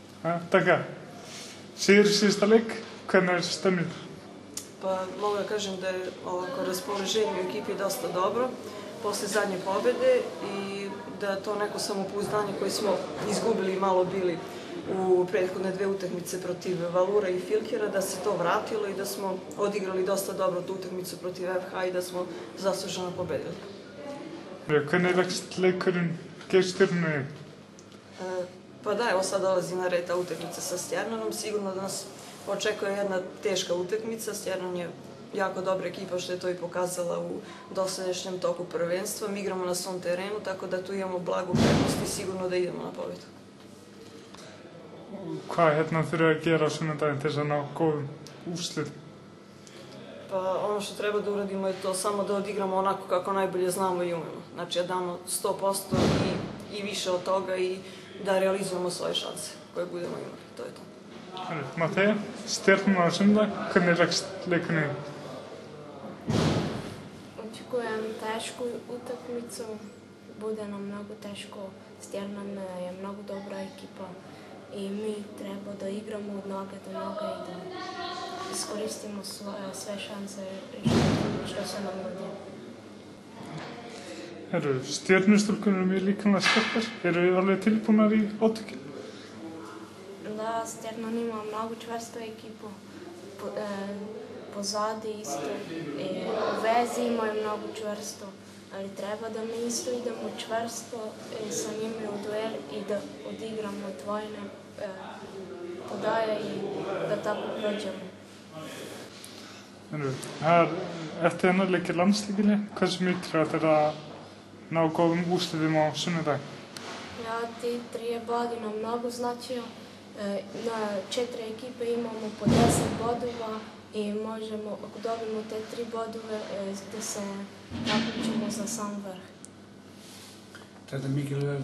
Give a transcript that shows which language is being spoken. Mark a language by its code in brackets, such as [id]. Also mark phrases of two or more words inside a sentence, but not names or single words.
[is] Така, sista leik, hvernig er stemning? [sr] Pa mogu da kažem da je ovako raspoloženje u ekipi dosta dobro posle zadnje pobede i da to neko samopouzdanje koje smo izgubili i malo bili u prethodne dve utakmice protiv Valura i Filkera, da se to vratilo i da smo odigrali dosta dobro tu utakmicu protiv FH i da smo zasluženo pobedili. [is] Hvernig leggst leikurinn gegn Stjörnunni? [sr] Pa da, evo sad dolazi na red ta utakmica sa Stjernanom. Sigurno da nas očekuje jedna teška utakmica. Stjernan je jako dobra ekipa, što je to i pokazala u dosadašnjem toku prvenstva. Mi igramo na svom terenu, tako da tu imamo blagu prednost i sigurno da idemo na pobedu. [is] Hvað þurfum að gera á sunnudaginn til þess að ná góðum úrslitum? [sr] Pa ono što treba da uradimo je to samo da odigramo onako kako najbolje znamo i umemo. Znači da damo 100% i više od toga i da realizujemo svoje šanse koje budemo imali. To je to. [is] Mateja, Stjarnan á sunnudag, hvernig leggst leikurinn í? [sr] Očekujem tešku utakmicu, bude nam mnogo teško. Stjarnan je mnogo dobra ekipa i mi treba da igramo od noge do noge i da iskoristimo sve šanse što se nam nudi. [is] Stjörnustúlkurnar eru mjög líkamlega sterkar. Eru þið alveg tilbúnar í átökin? [sr] Da, Stjarnan ima mnogo čvrstu ekipu, pozadi isto, u vezi imaju mnogo čvrsto, ali treba da mi isto idemo čvrsto sa njima u duel i da odigramo dvojne podaje i da tako prođemo. [is] Eftir þennan leik í landsliðinni, hversu mikilvægt er að ná góðum úrslitum á sunnudag? [sr] Ja, ti 3 bodi nam mnogo značio. Na 4 ekipe imamo po 10 bodova i možemo, ako dobimo te 3 bodove, da se takmičimo za sam vrh. [is] Þetta er mikilvægt